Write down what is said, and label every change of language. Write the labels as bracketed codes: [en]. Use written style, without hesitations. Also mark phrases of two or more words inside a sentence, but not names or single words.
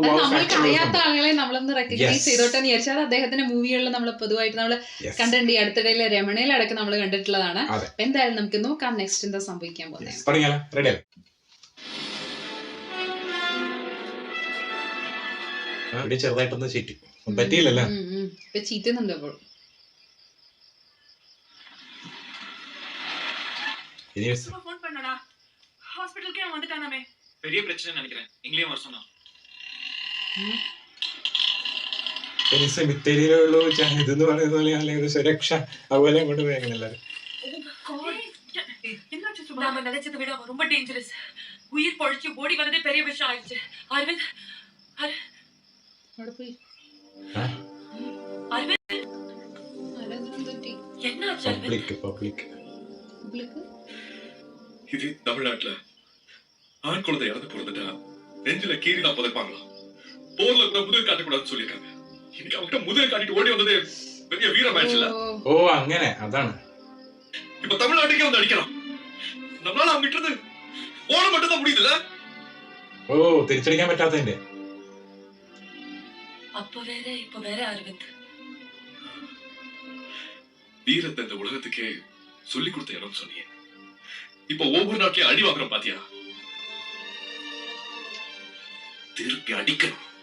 [ml] നമ്മൾക്ക് അറിയാത്ത ആളുകളെ നമ്മളൊന്ന് റെക്കഗ്നൈസ് ചെയ്തോട്ടെ എന്ന് വിചാരിച്ചാൽ അദ്ദേഹത്തിന്റെ മൂവികളിൽ നമ്മൾ പൊതുവായിട്ട് നമ്മൾ കണ്ടിട്ടുണ്ട്. ഈ അടുത്തിടയിലെ രമണയിലടക്കം നമ്മൾ കണ്ടിട്ടുള്ളതാണ്. എന്തായാലും നമുക്ക് നോക്കാം നെക്സ്റ്റ് എന്താ സംഭവിക്കാൻ പോകുന്നത്. ചെറുതായിട്ടൊന്ന് ചീറ്റി പറ്റിയില്ലല്ലോ. ഇപ്പൊ ചീറ്റുന്നുണ്ട്. അപ്പോൾ [ta] ஹாஸ்பிடலுக்கே அவன் வந்துட்டானாமே. பெரிய பிரச்சனை நினைக்கிறேன். இங்கேயும் வர சொன்னா. [ml] സെമിത്തേരിയിലുള്ളൂ ഇതെന്ന് പറയുന്ന പോലെ അല്ലെങ്കിൽ സുരക്ഷ അതുപോലെ കൊണ്ട് പോയെങ്കിൽ എല്ലാവരും. [ta] நாம நினைச்சதை விட அவன் ரொம்ப டேஞ்சரஸ். உயிர் பொழைச்சு ஓடி வந்ததே பெரிய விஷயம் ஆயிடுச்சு. அரவிந்த் இது தமிழ்நாட்டுல ஆண் குழந்தை இறந்து பிறந்துட்டா நெஞ்சில கீறி தான் புதைப்பாங்களா? போர்ல கூட முதல் காட்டக்கூடாதுன்னு சொல்லியிருக்காங்க. இன்னைக்கு அவங்க முதல் காட்டிட்டு ஓடி வந்ததே பெரிய வீரமாயிடுச்சுல. [ml] ഓ അങ്ങനെ അതാണ്. [ta] இப்ப தமிழ்நாட்டுக்கே வந்து அடிக்கலாம். நம்மளால அவங்க கிட்ட ஓட மட்டும் தான் முடியுதுல்ல. [ml] ഓ തിരിച്ചടിക്കാൻ പറ്റാത്തതിന്റെ. [ta] அப்ப வேற இப்ப வேற அரவிந்த். வீரத்தை இந்த உலகத்துக்கே சொல்லி கொடுத்த இடம் சொன்னீங்க. இப்ப ஒவ்வொரு நாட்டிலையும் அடி வாங்குறோம் பாத்தியா? திருப்பி அடிக்கணும்.